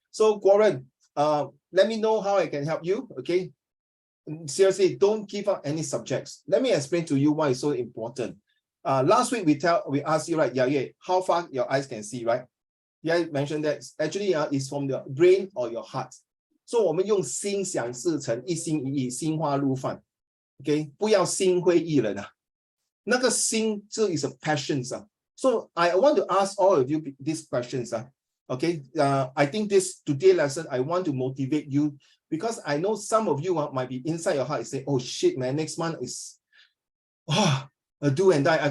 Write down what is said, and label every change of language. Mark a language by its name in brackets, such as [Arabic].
[English] So Warren, let me know how I can help you. Okay. Seriously, don't give up any subjects. Let me explain to you why it's so important. Last week we asked you, right, yeah, how far your eyes can see, right? Yeah, mentioned that actually it's from the brain or your heart. [Chinese] So 我们用心想事成，一心一意，心花怒放。 OK， 不要心灰意冷啊。那个心，这 [English] is a passion So I want to ask all of you these questions Okay, I think this today lesson I want to motivate you because I know some of you might be inside your heart and say, oh shit, man, next month is a do and die.